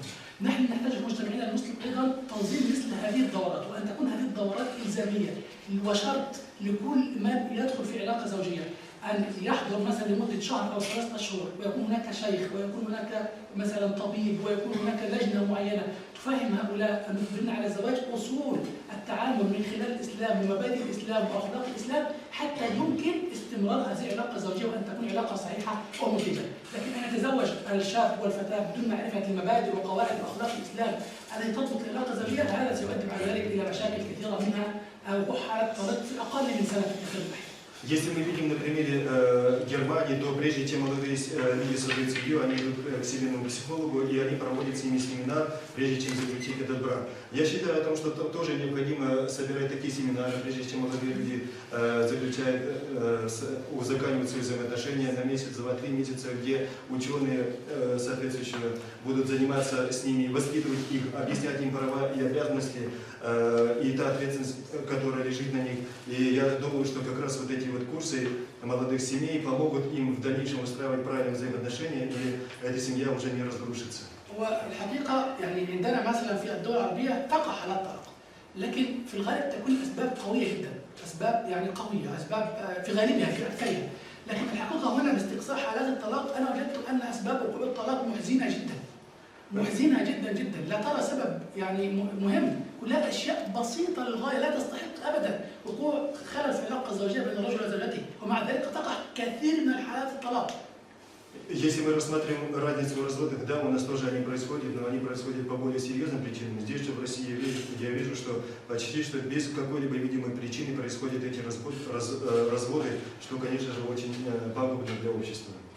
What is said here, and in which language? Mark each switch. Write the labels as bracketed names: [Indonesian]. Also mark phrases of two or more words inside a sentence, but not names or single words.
[Arabic] نحن نحتاج في مجتمعنا المسلم ايضا تنظيم مثل هذه الدورات، وان تكون هذه الدورات الزاميه وشرط لكل من يدخل في علاقه زوجيه ان يحضر مثلا لمده شهر او 3 اشهر، ويكون هناك شيخ ويكون هناك مثلا طبيب ويكون هناك لجنه معينه تفهم هؤلاء المقبلين على الزواج اصول التعامل من خلال الاسلام ومبادئ الاسلام واخلاق الاسلام حتى يمكن استمرار هذه العلاقه الزوجيه وان تكون علاقه صحيحه ومنتجه. لكن ان يتزوج الشاب والفتاه بدون معرفه المبادئ وقواعد واخلاق الاسلام التي تضبط العلاقه الزوجيه، هذا سيؤدي بعد ذلك الى مشاكل كثيره منها وقوعها في اقل من سنه في البحث. [Russian] Если мы видим на примере Германии, то прежде чем молодые люди создают семью, они идут к семейному психологу, и они проводят с ними семинар, прежде чем заключить этот брак. Я считаю о том, что тоже необходимо собирать такие семинары, прежде чем молодые люди заключают, узаконивают свои взаимоотношения на месяц, 2-3 месяца, где ученые соответствующие будут заниматься с ними, воспитывать их, объяснять им права и обязанности, и та ответственность, которая лежит на них. И я думаю, что как раз вот эти вот курсы молодых семей помогут им в дальнейшем устраивать правильные взаимоотношения, и эта семья уже не разрушится. [Arabic] والحقيقه يعني عندنا مثلا في الدول العربيه تقع حالات طلاق، لكن في الغالب تكون اسباب قويه جدا، اسباب يعني قويه، اسباب في غالبها في اكثرها، لكن الحقيقه هنا باستقصاء حالات الطلاق انا وجدت ان اسباب وقوع الطلاق محزنه جدا. محزنه جدا جدا، لا ترى سبب يعني مهم، كلها اشياء بسيطه للغايه لا تستحق ابدا وقوع خلل في العلاقه الزوجيه بين الرجل وزوجته، ومع ذلك تقع كثير من الحالات الطلاق. [Russian] Если мы рассматриваем разницу в разводах, да, у нас тоже они происходят, но они происходят по более серьезным причинам. Здесь же в России я вижу, что почти что без какой-либо видимой причины происходят эти разводы, что, конечно же, очень пагубно для общества.